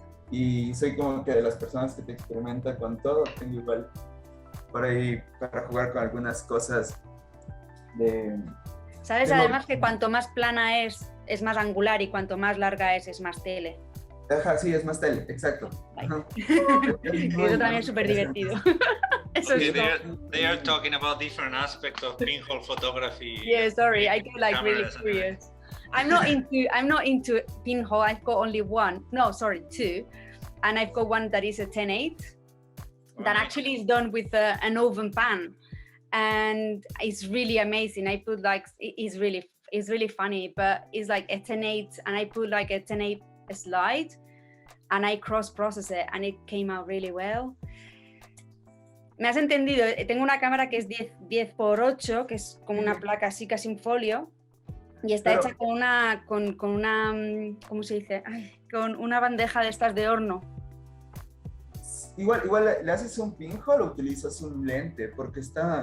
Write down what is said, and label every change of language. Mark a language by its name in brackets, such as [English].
[Spanish] Y soy como que de las personas que te experimentan con todo. Tengo igual por ahí para jugar con algunas cosas de... ¿Sabes? Además que cuanto más plana es más angular, y cuanto más larga es más tele. Ajá, sí, es más tele, exacto. Eso también es súper divertido. [English] They are talking about different aspects of pinhole photography. Yeah, sorry, I get like really curious. I'm not into pinhole. I've got only one. No, sorry, 2, and I've got one that is a 10/8 that actually is done with an oven pan, and it's really amazing. I put like it's really funny, but it's like a 10/8, and I put like a 10/8 slide, and I cross-process it, and it came out really well. [Spanish] ¿Me has entendido? Tengo una cámara que es 10x8, que es como una placa así, casi un folio, y está hecha con una, ¿cómo se dice? Con una bandeja de estas de horno. Igual le haces un pinhole o utilizas un lente, porque está...